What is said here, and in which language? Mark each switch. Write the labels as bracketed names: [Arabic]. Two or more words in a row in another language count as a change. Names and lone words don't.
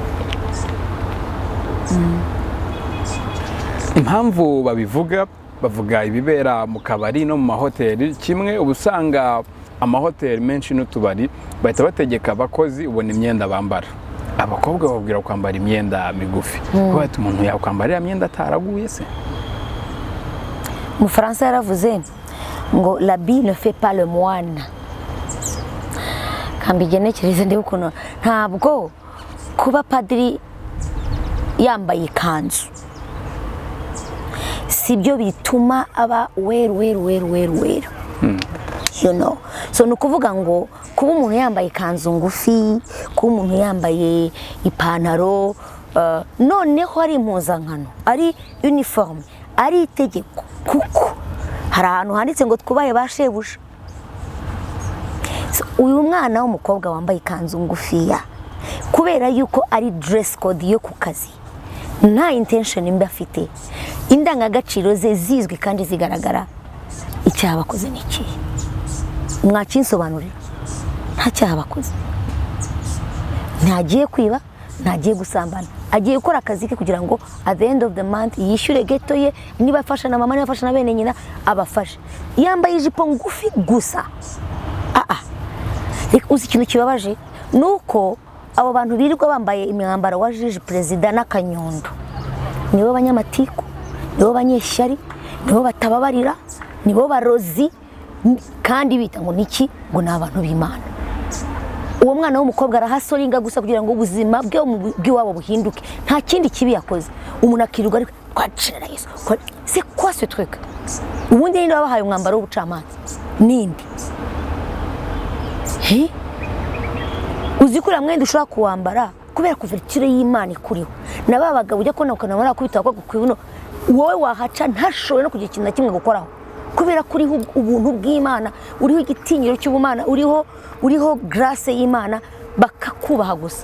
[Kinyarwanda] Impamvu bavuga ibibera mu kabari no mu mahoteli kimwe. Ubusanga amahoteli menshi n'utubari bahita bategeka abakozi ubona imyenda bambara. Abakobwa babwira kwambara imyenda migufi. Bati umuntu yakwambara imyenda ataraguye se? Mu Faransa yaravuze ngo [French] l'habit ne fait pas le moine. [Kinyarwanda] Kambigenekereze ndi ukuntu ntabwo kuba padiri yambaye ikanzu sibyo bituma aba weru. [English] You know, [Kinyarwanda] so nukuvuga ngo kuba umuntu yambaye ikanzu ngufi, kuba umuntu yambaye ipantaro, noneho ari impuzankano, ari uniforme, ari itegeko, kuko hari ahantu handitse ngo twubahe ba shebuja. Uyu mwana w'umukobwa wambaye ikanzu ngufiya kubera yuko ari [English] dress code [Kinyarwanda] yo ku kazi, nta intention mbi afite, indangagaciro ze zizwi kandi zigaragara, icyaha bakoze n'iki? Mwakinsobanurira? Nta cyaha bakoze, ntagiye kwiba, ntagiye gusambana, agiye gukora akazi ke kugira ngo [English] at the end of the month [Kinyarwanda] yishyure geto ye, niba afasha na mama, niba afasha na bene nyina abafashe. Yambaye ijipo ngufi gusa. Uzi ikintu kibabaje nuko abo bantu birirwa bambaye imyambaro wa jiji perezida n'akanyundo, nibo banyamatiku, nibo banyeshyari, nibo batababarira, nibo barozi, kandi bita ngo niki, ngo ni abantu b'Imana. Uwo mwana w'umukobwa arahasoringa gusa kugira ngo ubuzima bwe bw'iwabo buhinduke, nta kindi kibi yakoze. Umuntu akirirwa ari kwacira Yesu. [French] C'est quoi ce truc? [Kinyarwanda] Ubundi ninde wabahaye umwambaro w'ubucamanza? Ninde? Uzi ko mwenda ushobora kuwambara kubera kuverture y'Imana ikuriho. Nababaga ujya kona ukanabara kubita kwa kubibuno, wowe wahaca ntashobora no kugira ikintu na kimwe gukoraho, kubera kuri ubuntu bw'Imana, uriho igitinyiro cy'ubumana, uriho grace y'Imana, bakakubaha gusa.